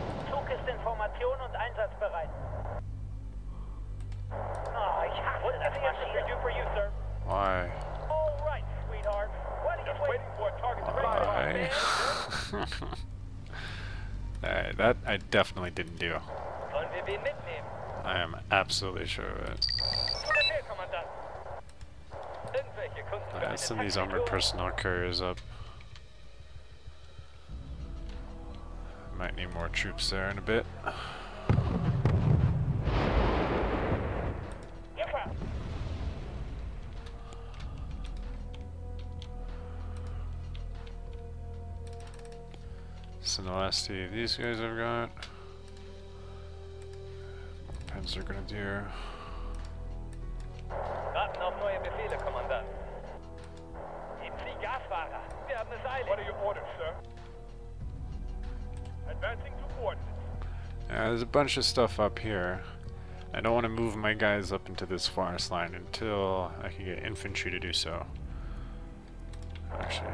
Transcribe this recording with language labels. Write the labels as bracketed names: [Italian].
[German] Zug ist in Formation und einsatzbereit. Oh, ich hasse das Marschieren. [English] Do for you, sir. Why? All right, sweetheart. What are you waiting for? Target's ready. That I definitely didn't do. [German] Sollen wir wen mitnehmen? [English] I am absolutely sure of it. [German] Zu Befehl, Kommandant. Irgendwelche Kunden für eine [English] Send these armored [German] Taktiktour? [English] personnel carriers up. Might need more troops there in a bit. Jepper. So the last two of these guys I've got. [German] Panzer Grenadier. Warten auf neue Befehle, Kommandant. Geben Sie Gasfahrer. Wir haben es eilig. [English] What are your orders, sir? Advancing to coordinates. Yeah, there's a bunch of stuff up here. I don't want to move my guys up into this forest line until I can get infantry to do so. Actually,